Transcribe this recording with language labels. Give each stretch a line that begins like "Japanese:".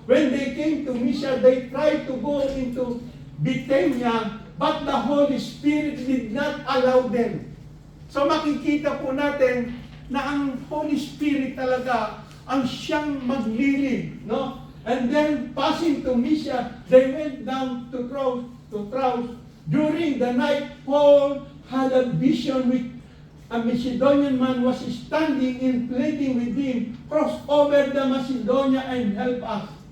English: When they came to Mysia, they tried to go into Bithynia, but the Holy Spirit did not allow them.
Filipino: So makikita po natin na ang Holy Spirit talaga ang siyang maglilid, no?
English: And then passing to Mysia, they went down to Troas. During the night, Paul had a vision with a Macedonian man was standing and pleading with him, cross over the Macedonia and help us.